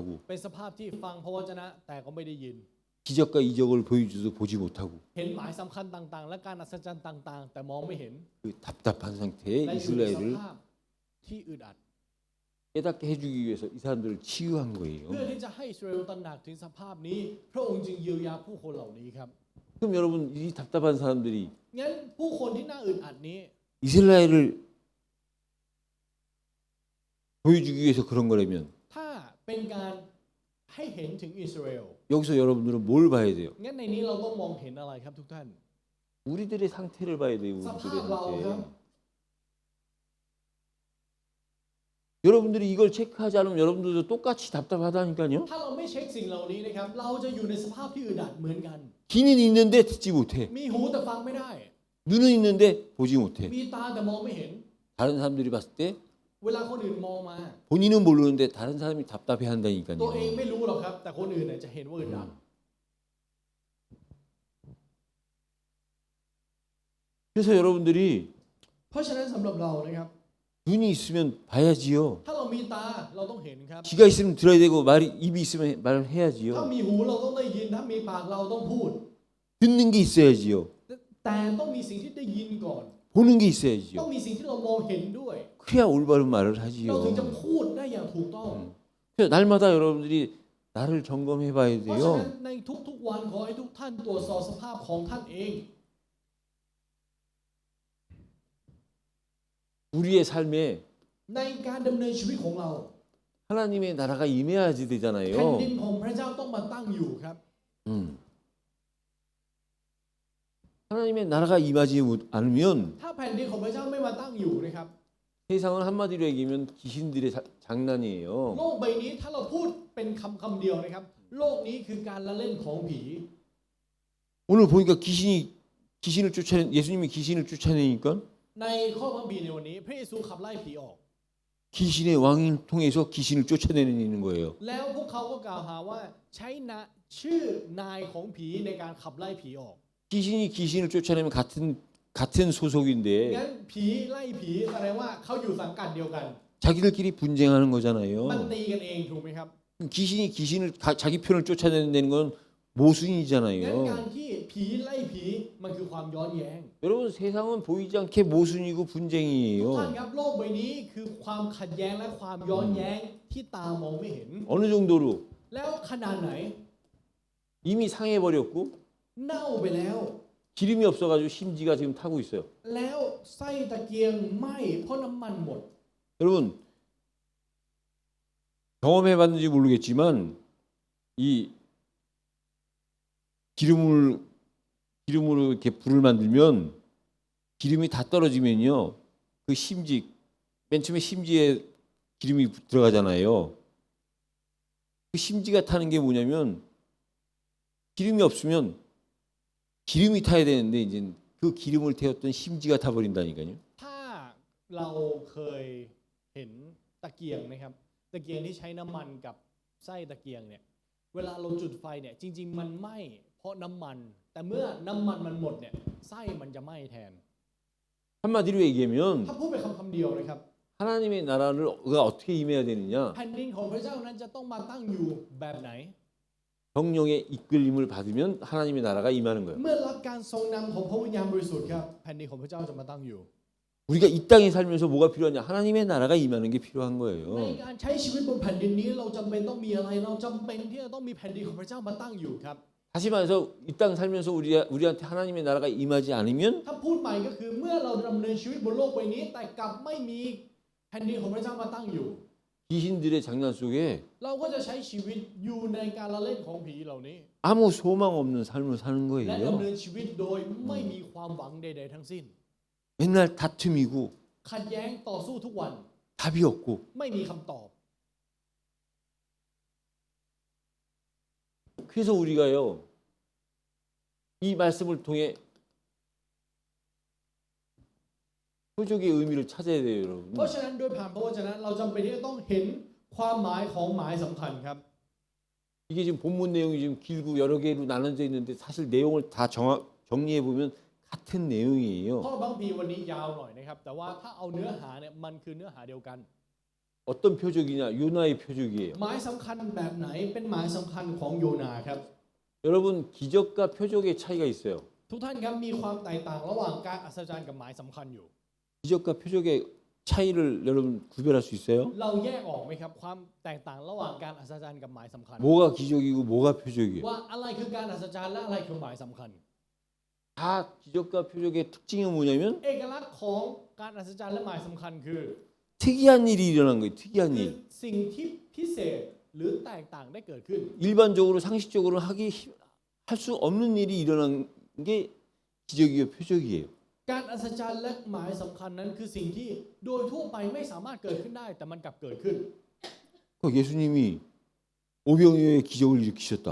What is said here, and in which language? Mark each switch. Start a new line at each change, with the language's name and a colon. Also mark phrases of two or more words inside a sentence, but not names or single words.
Thai: เป็นสภาพที่ฟังพระวจนะแต่ก็ไม่ได้ยิน
Korean: 기적과 이적을 보여줘도 보지 못하고
Thai: เห็นหมายสำคัญต่างๆ และการอัศจรรย์ต่างๆ แต่มองไม่เห็น
Korean: 그 답답한 상태의
Thai: และอยู่ในส
Korean: 이스라엘을
Thai: ภาพที่อึดอัด
Korean: 깨닫게 해주기 위해서 이 사람들을 치유한
Thai: เพื่อ
Korean: 거예요.
Thai: ที่จะให้อิสราเอลตระหนักถึงสภาพนี้ พระองค์จึงเยียวยาผู้คนเหล่านี้ครับ
Korean: 그럼 여러분 이 답답한 사람들이
Thai: งั้นผู้คนที่น่าอึดอัดนี้
Korean: 이스라엘을 보여주기 위해서 그런 거라면
Thai: ถ้าเป็นการให้เห็นถึงอิสราเอล
Korean: 여기서 여러분들은 뭘 봐야 돼요?
Thai: งั้นในนี้เราต้องมองเห็นอะไรครับทุกท่าน
Korean: 우리들의 상태를 봐야 돼요. 우리들의 사파라고 상태. 여러분들이 이걸 체크하지 않으면 여러분들도 똑같이 답답하다니까요.
Thai: ถ้าเราไม่เช็คสิ่งเหล่านี้นะครับเราจะอยู่ในสภาพที่อึดอัดเหมือนกัน
Korean: 귀는 있는데 듣지 못해.
Thai: มีหูแต่ฟังไม่ได้
Korean: 눈은 있는데 보지 못해.
Thai: มีตาแต่มองไม่เห็น
Korean: 다른 사람들이 봤을 때
Thai: เวลาคนอื่นมองมา
Korean: 본인은 모르는데 다른 사람이 답답해
Thai: ตัวเอง
Korean: 한다니까요.
Thai: ไม่รู้หรอกครับ แต่คนอื่นเนี่ยจะเห็นว่าอึดอัด
Korean: 그래서 여러분들이
Thai: เพราะฉะนั้นสำหรับเรานะครับ
Korean: 눈이 있으면 봐야지요.
Thai: ถ้าเรามีตาเราต้องเห็นครับ
Korean: 귀가 있으면 들어야 되고 말이 입이 있으면 말을
Thai: ถ้า
Korean: 해야지요.
Thai: มีหูเราต้องได้ยินถ้ามีปากเราต้องพูด
Korean: 듣는 게 있어야지요.
Thai: แต่ต้องมีสิ่งที่ได้ยินก่อน
Korean: 보는 게
Thai: ต้อง
Korean: 있어야지요.
Thai: มีสิ่งที่เรามองเห็นด้วย
Korean: 그래야 올바른 말을
Thai: เราถึงจะ
Korean: 하지요.
Thai: พูดได้อย่างถูกต้อง
Korean: 그래서 날마다 여러분들이 나를 점검해 봐야
Thai: เพราะฉะนั้น
Korean: 돼요.
Thai: ในทุกๆวันขอให้ทุกท่านตรวจสอบสภาพของท่านเอง
Korean: 우리의 삶에
Thai: ในการดำเนินชีวิตของเรา
Korean: 하나님의 나라가 임해야지
Thai: แผ่นดิ
Korean: 되잖아요.
Thai: นของพระเจ้าต้องมาตั้งอยู่ครับ
Korean: 하나님의 나라가 임하지 않으면
Thai: ถ้าแผ่นดินของพระเจ้าไม่มาตั้งอยู่นะครับ
Korean: 세상은 한마디로 얘기하면 귀신들의 장난이에요.
Thai: โลกใบนี้ถ้าเราพูดเป็นคำเดียวนะครับ โลกนี้คือการละเล่นของผี
Korean: 오늘 보니까 귀신을 쫓아내 예수님이 귀신을 쫓아내니까
Thai: ในข้อพระคัมภีร์ในวันนี้พระเยซูขับไล่ผีออก
Korean: 귀신의 왕을 통해서 귀신을 쫓아내는 거예요.
Thai: แล้วพวกเขาก็กล่าวหาว่าใช้ชื่อนายของผีในการขับไล่ผีออก
Korean: 귀신이 귀신을 쫓아내면 같은 소속인데
Thai: งั้นผีไล่ผีแสดงว่าเขาอยู่สังกัดเดียวกัน
Korean: 자기들끼리 분쟁하는
Thai: มัน
Korean: 거잖아요.
Thai: ตีกันเองถูกไหมครับ
Korean: 귀신이 귀신을 자기 편을 쫓아내는 건
Thai: งั้น
Korean: 모순이잖아요.
Thai: การที่ผีไล่ผีมันคือความย้อนแย้ง
Korean: 여러분 세상은 보이지 않게 모순이고
Thai: ทุกท่าน
Korean: 분쟁이에요.
Thai: ครับโลกใบนี้คือความขัดแย้งและความย้อนแย้งที่ตามองไม่เห็น
Korean: 어느 정도로
Thai: แล้วขนาดไหน
Korean: 이미 상해버렸고
Thai: เน่าไปแล้ว
Korean: 기름이 없어가지고 심지가 지금 타고 있어요.
Thai: แล้วไส้ตะเกียงไหม้เพราะน้ำมันหมด
Korean: 여러분 경험해봤는지 모르겠지만 이 기름으로 이렇게 불을 만들면 기름이 다 떨어지면요 그 심지 맨 처음에 심지에 기름이 들어가잖아요. 그 심지가 타는 게 뭐냐면 기름이 없으면 기름이 타야 되는데 이제 그 기름을 태웠던 심지가 타버린다니까요.
Thai: ถ้าเราเคยเห็นตะเกียงนะครับตะเกียงที่ใช้น้ำมันกับไส้ตะเกียงเนี่ยเวลาเราจุดไฟเนี่ยจริงๆมันไหม้เพราะน้ำมันแต่เมื่อน้ำมันมันหมดเนี่ยไส้มันจะไหม้แทน
Korean: 한마디로 얘기하면
Thai: ถ้าพูดเป็นคำเดียวนะครับ
Korean: 하나님의 나라를 어떻게 임해야 되느냐
Thai: แผ่นดินของพระเจ้านั้นจะต้องมาตั้งอยู่แบบไหน
Korean: 성령의 이끌림을 받으면 하나님의 나라가 임하는 거예요.
Thai: เมื่อรับการทรงนำของพระวิญญาณบริสุทธิ์ครับแผ่นดินของพระเจ้าจะมาตั้งอยู่
Korean: 우리가 이 땅에 살면서 뭐가 필요하냐? 하나님의 나라가 임하는 게 필요한
Thai: ใน
Korean: 거예요.
Thai: การใช้ชีวิตบนแผ่นดินนี้เราจำเป็นต้องมีอะไรเราจำเป็นที่จะต้องมีแผ่นดินของพระเจ้ามาตั้งอยู่ครับ
Korean: 다시 말해서 이 땅 살면서 우리한테 하나님의 나라가 임하지 않으면
Thai: ถ้าพูดใหม่ก็คือเมื่อเราดำเนินชีวิตบนโลกใบนี้ แต่กลับไม่มีแผ่นดินของพระเจ้ามาตั้งอยู่
Korean: 귀신들의 장난 속에
Thai: เราก็จะใช้ชีวิตอยู่ในการละเล่นของผีเหล่านี้
Korean: 아무 소망 없는 삶을 사는
Thai: และดำเนิ
Korean: 거예요.
Thai: นชีวิตโดยไม่มีความหวังใดๆทั้งสิ้น
Korean: 맨날 다툼이고
Thai: ขัดแย้งต่อสู้ทุกวัน
Korean: 답이 없고
Thai: ไม่มีคำตอบ
Korean: 그래서 우리가요 이 말씀을 통해 표적의 의미를 찾아야 돼요,
Thai: เพราะ
Korean: 여러분.
Thai: ฉะนั้นโดยผ่านพระวจนะเราจำเป็นที่จะต้องเห็นความหมายของหมายสำคัญครับ
Korean: 이게 지금 본문 내용이 지금 길고 여러 개로 나눠져 있는데 사실 내용을 다 정리해 보면 같은
Thai: เพ
Korean: 내용이에요.
Thai: ราะบางทีวันนี้ยาวหน่อยนะครับแต่ว่าถ้าเอาเนื้อหาเนี่ยมันคือเนื้อหาเดียวกัน
Korean: 어떤 표적이냐? 요나의 표적이에요.
Thai: หมายสำคัญแบบไหนเป็นหมายสำคัญของโยนาครับ
Korean: 여러분 기적과 표적의 차이가 있어요.
Thai: ทุกท่านครับมีความแตกต่างระหว่างการอัศจรรย์กับหมายสำคัญอยู่
Korean: 기적과 표적의 차이를 여러분 구별할 수 있어요?
Thai: เราแยกออกไหมครับความแตกต่างระหว่างการอัศจรรย์กับหมายสำคัญ
Korean: 뭐가 기적이고 뭐가 표적이에요?
Thai: ว่าอะไรคือการอัศจรรย์และอะไรคือหมายสำคัญ
Korean: 다 기적과 표적의 특징이 뭐냐면
Thai: เอกลักษณ์ของการอัศจรรย์และหมายสำคัญคือ
Korean: 특이한 일이 일어난 거예요. 특이한
Thai: คือ
Korean: 일.
Thai: สิ่งที่พิเศษหรือแตกต่างได้เกิดขึ้น
Korean: 일반적으로 상식적으로 할 수 없는 일이 일어난 게 기적이요 표적이에요.
Thai: การอัศจรรย์และหมายสำคัญนั้นคือสิ่งที่โดยทั่วไปไม่สามารถเกิดขึ้นได้แต่มันกลับเกิดขึ้น
Korean: 그 예수님이 오병이어의 기적을 일으키셨다.